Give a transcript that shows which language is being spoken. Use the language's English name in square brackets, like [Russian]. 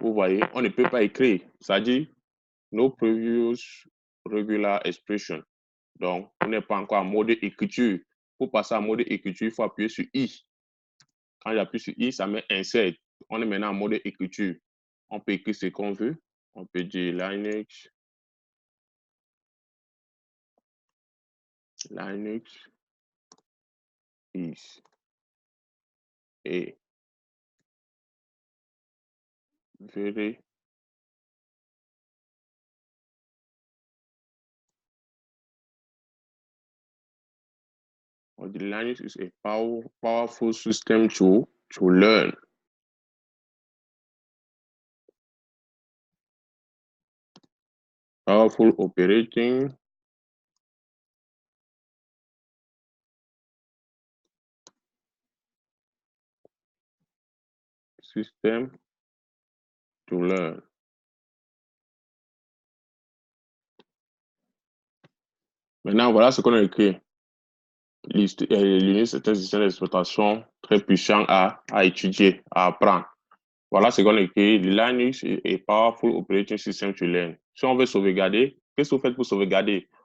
[French] Vous voyez, on ne peut pas écrire. C'est-à-dire, [English] no previous regular expression. [French] Donc, on n'est pas encore en mode écriture. Pour passer en mode écriture, il faut appuyer sur I. Quand j'appuie sur I, ça met insert. On est maintenant en mode écriture. On peut écrire ce qu'on veut. On peut dire [English] Linux is a very the Linux is a powerful system to learn. Powerful operating system to learn. [French] Maintenant, voilà ce qu'on a écrit. Linux est un système d'exploitation très puissant à étudier, à apprendre. Voilà ce qu'on a écrit. Linux est [English] powerful operating system to learn. [French] Si on veut sauvegarder, qu'est-ce que vous faites pour sauvegarder?